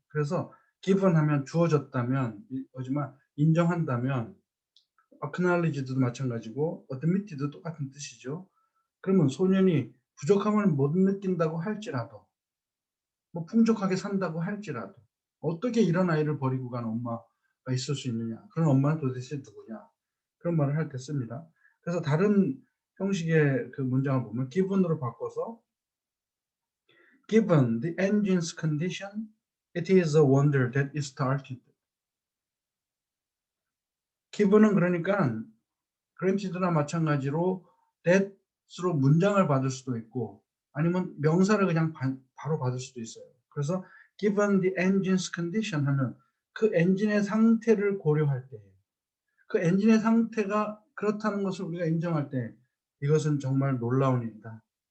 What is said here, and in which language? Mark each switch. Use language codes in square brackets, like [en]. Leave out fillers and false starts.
[ko] 그래서 given 하면 주어졌다면, 하지만 인정한다면, acknowledged도 마찬가지고 admitted도 똑같은 뜻이죠. 그러면 소년이 부족함을 못 느낀다고 할지라도, 뭐 풍족하게 산다고 할지라도 어떻게 이런 아이를 버리고 간 엄마가 있을 수 있느냐, 그런 엄마는 도대체 누구냐, 그런 말을 할 때 씁니다. 그래서 다른 형식의 그 문장을 보면 given으로 바꿔서 [en] given the engine's condition, it is a wonder that it started. [ko] given은 그러니까 granted나 마찬가지로 that으로 문장을 받을 수도 있고 아니면 명사를 그냥 바로 받을 수도 있어요. 그래서 [en] given the engine's condition [ko] 하면 그 엔진의 상태를 고려할 때, 그 엔진의 상태가 그렇다는 것을 우리가 인정할 때 이것은 정말 놀라운 일이다.